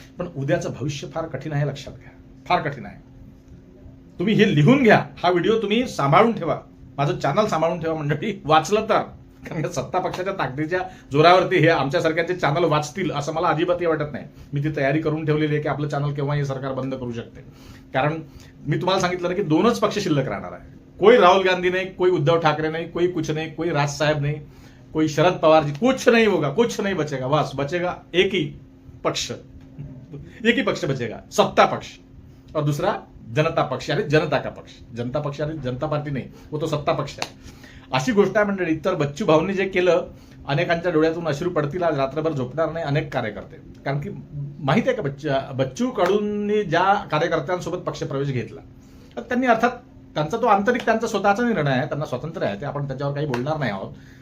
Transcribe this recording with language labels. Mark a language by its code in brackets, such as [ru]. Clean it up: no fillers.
[mr] पण उद्याचं भविष्य फार कठीण आहे, लक्षात घ्या, फार कठीण आहे. तुम्ही हे लिहून घ्या, हा व्हिडिओ तुम्ही सांभाळून ठेवा, माझं चॅनल सांभाळून ठेवा मंडळी, वाचलं तर. कारण सत्ता पक्षाच्या ताकदीच्या जोरावरती हे आमच्यासारख्याचे चॅनल वाचतील असं मला अजिबातही वाटत नाही. मी ती तयारी करून ठेवलेली आहे की आपलं चॅनल केव्हा हे सरकार बंद करू शकते. कारण मी तुम्हाला सांगितलं ना की 2च पक्ष शिल्लक राहणार आहे. [hi] कोई राहुल गांधी नाही, कोई उद्धव ठाकरे नहीं, कोई कुछ नहीं, कोई राज साहेब नहीं, कोई शरद पवार जी, कुछ नहीं होगा, कुछ नहीं बचेगा. बस बचेगा एक ही पक्ष बचेगा, सत्ता पक्ष, और दूसरा जनता पक्ष यानी जनता का पक्ष. [mr] जनता पक्ष यानी जनता पार्टी नाही, वो तो सत्ता पक्ष आहे. अशी गोष्ट आहे मंडळी. तर बच्चू भाऊंनी जे केलं, अनेकांच्या डोळ्यातून अश्रू पडतील, आज रात्रभर झोपणार नाही अनेक कार्यकर्ते. कारण की माहिती आहे का, बच्चू कडूंनी ज्या कार्यकर्त्यांसोबत पक्षप्रवेश घेतला त्यांनी, अर्थात त्यांचा तो आंतरिक त्यांचा स्वतःचा निर्णय आहे, त्यांना स्वातंत्र्य आहे, ते आपण त्याच्यावर काही बोलणार नाही आहोत.